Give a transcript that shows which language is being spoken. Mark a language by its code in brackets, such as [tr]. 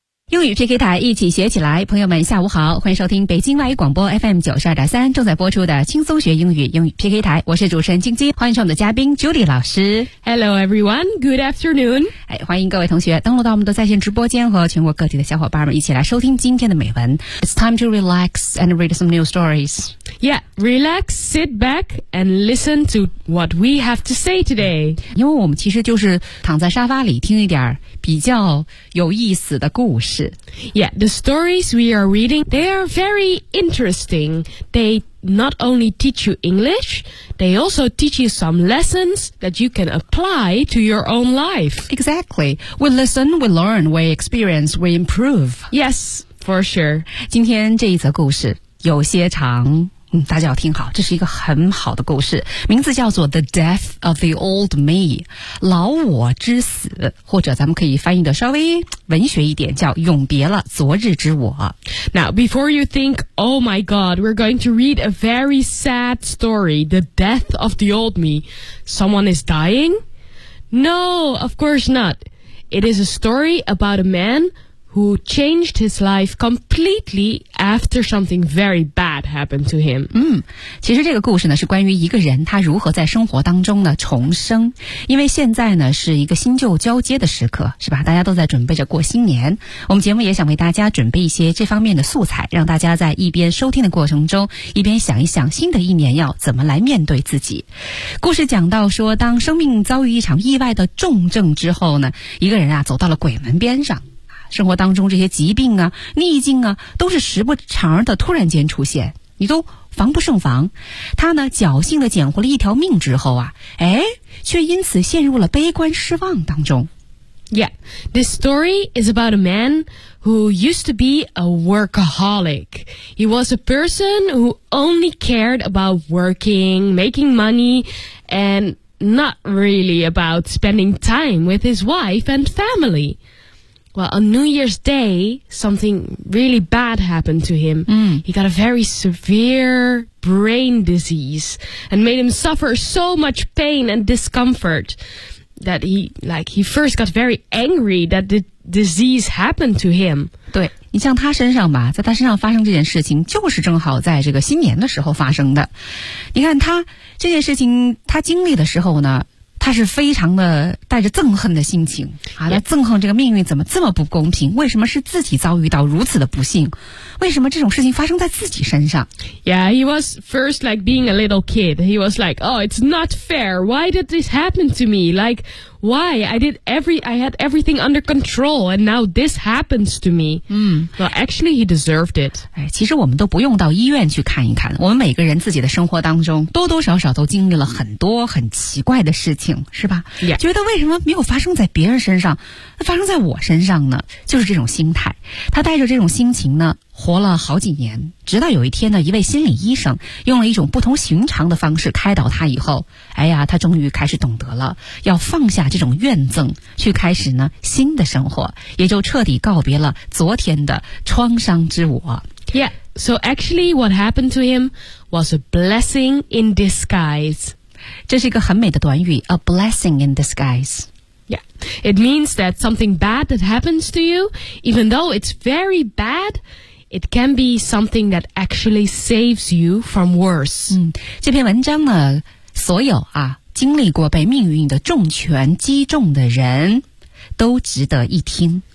[zh] 英语 PK 台，一起学起来。朋友们下午好，欢迎收听北京外语广播 FM92.3 正在播出的轻松学英语英语 PK 台，我是主持人晶晶，欢迎上我们的嘉宾 Judy 老师。 [en] Hello everyone, good afternoon、 [zh] 哎、欢迎各位同学登录到我们的在线直播间，和全国各地的小伙伴们一起来收听今天的美文。 [en] It's time to relax and read some new stories. Yeah, relax, sit back and listen to what we have to say today. [zh] 因为我们其实就是躺在沙发里听一点比较有意思的故事。 [en] Yeah, the stories we are reading, they are very interesting. They not only teach you English, they also teach you some lessons that you can apply to your own life. Exactly. We listen, we learn, we experience, we improve. Yes, for sure. [zh] 今天这一则故事有些长，大家要听好，这是一个很好的故事，名字叫做 The Death of the Old Me, 老我之死，或者咱们可以翻译的稍微文学一点，叫永别了昨日之我。 [en] Now, before you think, oh my god, we're going to read a very sad story, The Death of the Old Me, someone is dying? No, of course not. It is a story about a man who changed his life completely after something very bad happened to him. [zh] 其实这个故事呢是关于一个人他如何在生活当中呢重生。因为现在呢是一个新旧交接的时刻，是吧，大家都在准备着过新年。我们节目也想为大家准备一些这方面的素材，让大家在一边收听的过程中一边想一想新的一年要怎么来面对自己。故事讲到说，当生命遭遇一场意外的重症之后呢，一个人啊走到了鬼门边上。生活当中这些疾病啊逆境啊都是时不常的突然间出现，你都防不胜防。他呢侥幸的捡回了一条命之后啊，哎，却因此陷入了悲观失望当中。 [en] Yeah, this story is about a man who used to be a workaholic. He was a person who only cared about working, making money, and not really about spending time with his wife and family. Well, on New Year's Day, something really bad happened to him. He got a very severe brain disease and made him suffer so much pain and discomfort that he first got very angry that the disease happened to him. [zh] 对，你像他身上吧，在他身上发生这件事情就是正好在这个新年的时候发生的。你看他这件事情他经历的时候呢，他是非常的带着憎恨的心情啊，来憎恨这个命运怎么这么不公平，为什么是自己遭遇到如此的不幸，为什么这种事情发生在自己身上。 [en] Yeah, he was first like being a little kid. He was like, oh, it's not fair. Why did this happen to me? Like, why? I had everything under control and now this happens to me. Well, actually, he deserved it. [zh] 其实我们都不用到医院去看一看，我们每个人自己的生活当中多多少少都经历了很多很奇怪的事情，是吧、 [en] yeah. [zh] 觉得为什么没有发生在别人身上，发生在我身上呢？就是这种心态，他带着这种心情呢活了好几年，直到有一天呢，一位心理医生用了一种不同寻常的方式开导他以后，哎呀，他终于开始懂得了要放下这种怨憎，去开始呢新的生活，也就彻底告别了昨天的创伤之我。 [en] Yeah, so actually what happened to him was a blessing in disguise This is a [zh] 很美的短语 [en] a blessing in disguise. Yeah, it means that something bad that happens to you, even though it's very bad, it can be something that actually saves you from worse. [zh] 这篇文章呢，所有啊经历过被命运的重拳击中的人都值得一听。